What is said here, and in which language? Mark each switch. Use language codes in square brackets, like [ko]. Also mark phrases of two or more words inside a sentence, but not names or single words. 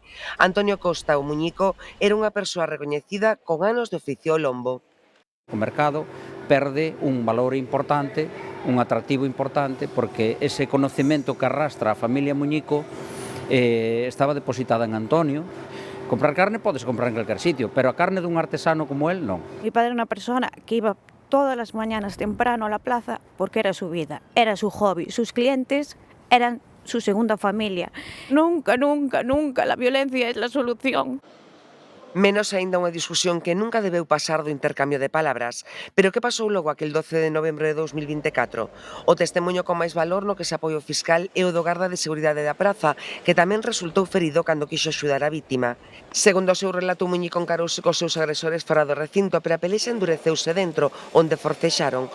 [gl] Antonio Costa, o muñico, era unha persoa recoñecida con anos de oficio ao lombo. O mercado perde un valor importante, un atractivo importante, porque ese conocemento que arrastra a familia Muñico estaba depositada en Antonio. Comprar carne podes comprar en calquer sitio, pero a carne dun artesano como él, non. [es] Mi padre era unha persona que iba todas las mañanas temprano a la plaza porque era su vida, era su hobby. Sus clientes eran su segunda familia. Nunca, nunca, nunca la violencia es la solución. [gl] Menos aínda unha discusión que nunca debeu pasar do intercambio de palabras. Pero que pasou logo aquel 12 de novembro de 2024? O testemunho con máis valor no que se apoia o fiscal é o do garda de seguridade da praza, que tamén resultou ferido cando quixo axudar a vítima. Segundo o seu relato, o muñico encarouse cos seus agresores fora do recinto, pero a pelexa endureceuse dentro, onde forcexaron.